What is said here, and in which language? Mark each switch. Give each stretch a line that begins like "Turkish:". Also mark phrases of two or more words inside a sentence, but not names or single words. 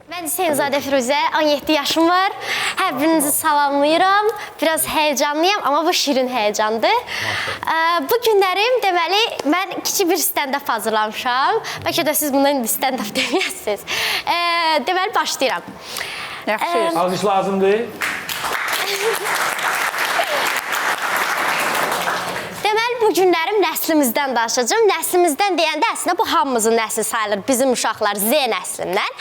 Azerbaijani: Mən Seyzadə Firuzə, 17 yaşım var. Hər birinizi salamlayıram. Biraz heyecanlıyam, amma bu şirin heyecandır. Bu günlərim, deməli, mən kiçik bir stand-up hazırlamışam. Bəlkə də siz bundan indi stand-up deməyəsiniz. Deməli, başlayıram. Yaxşı. Alqış lazımdır. Deməli, bu günlərim nəslimizdən danışacağım. Nəslimizdən deyəndə əslində bu hamımızın nəsli sayılır, bizim uşaqlar Z nəslindən.